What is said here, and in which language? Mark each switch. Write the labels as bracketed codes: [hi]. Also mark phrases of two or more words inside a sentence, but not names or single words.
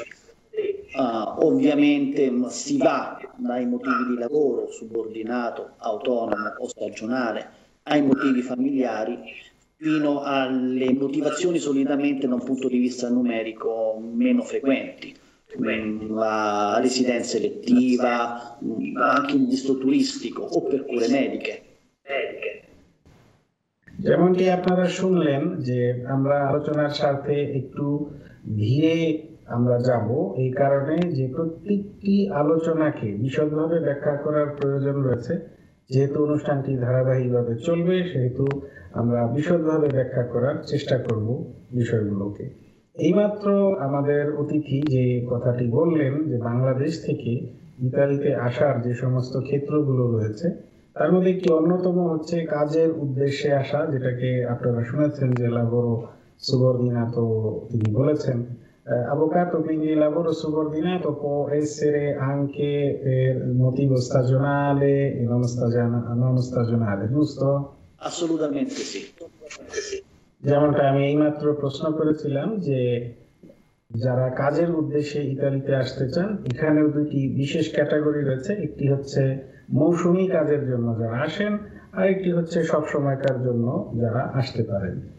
[it] Ovviamente si va dai motivi di lavoro, subordinato, autonomo o stagionale, ai motivi familiari, fino alle motivazioni solitamente da un punto di vista numerico meno frequenti, la residenza elettiva, anche un visto turistico o per cure mediche. [bn] যেমনটি আপনারা শুনলেন যে আমরা আলোচনার সাথে একটু ধীরে আমরা যাব, এই কারণে যে প্রত্যেকটি আলোচনাকে বিশদভাবে ব্যাখ্যা করার প্রয়োজন রয়েছে। যেহেতু অনুষ্ঠানটি ধারাবাহিকভাবে চলবে, সেহেতু আমরা বিশদভাবে ব্যাখ্যা করার চেষ্টা করব বিষয়গুলোকে। এইমাত্র আমাদের অতিথি যে কথাটি বললেন যে বাংলাদেশ থেকে ইতালিতে আসার যে সমস্ত ক্ষেত্রগুলো রয়েছে, তার মধ্যে একটি অন্যতম হচ্ছে কাজের উদ্দেশ্যে আসা, যেটাকে আপনারা শুনেছেন যে [it] lavoro subordinato [bn] তিনি বলেছেন। [it] Avvocato, quindi il lavoro subordinato può essere anche per motivo stagionale e non stagionale, giusto? Assolutamente sì. [bn] যেমনটা আমি এইমাত্র প্রশ্ন করেছিলাম যে যারা কাজের উদ্দেশ্যে ইতালিতে আসতে চান, এখানেও দুটি বিশেষ ক্যাটাগরি রয়েছে। একটি হচ্ছে মৌসুমী কাজের জন্য যারা আসেন, আর একটি হচ্ছে সব সময়কার জন্য যারা আসতে পারেন।